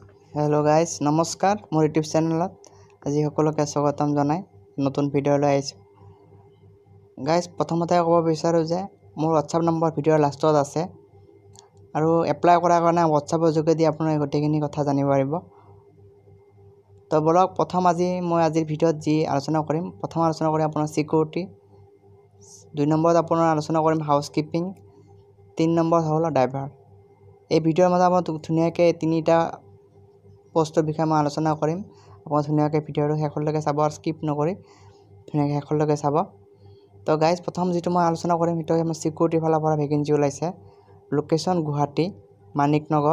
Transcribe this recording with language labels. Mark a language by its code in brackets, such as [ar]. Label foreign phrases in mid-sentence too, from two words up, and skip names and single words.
[en] Hello guys [as] নমস্কাৰ মোৰ [en] YouTube channel [as] আজি সকলোকে স্বাগতম জনাই নতুন ভিডিঅ' গাইজ প্ৰথমতে ক'ব বিচাৰো যে মোৰ [en] WhatsApp number [as] ভিডিঅ' লাষ্টত আছে আৰু এপ্লাই কৰাৰ কাৰণে হোৱাটছএপৰ যোগেদি আপোনাৰা গোটেইখিনি কথা জানিব পাৰিব। তো ব'লক প্ৰথম আজিৰ ভিডিঅ'ত যি আলোচনা কৰিম প্ৰথম আলোচনা কৰিম আপোনাৰ ছিকিউৰিটি, 2 নম্বৰ আপোনাৰ আলোচনা কৰিম হাউচকীপিং, 3 নম্বৰ হ'ল ড্ৰাইভাৰ। এই ভিডিওৰ মাজত মই ধুনীয়াকৈ তিনিটা পোষ্টৰ বিষয়ে মই আলোচনা কৰিম। আপোনালোকে ধুনীয়াকৈ ভিডিওটো শেষলৈকে চাব আৰু স্কিপ নকৰি ধুনীয়াকৈ শেষলৈকে চাব। তো গাইজ প্ৰথম যেটো মই আলোচনা কৰিম সেইটো আমাৰ সিকিউৰিটি ফালৰ পৰা ভ্যাকেন্সি ওলাইছে। লোকেশন গুৱাহাটী মানিকনগৰ।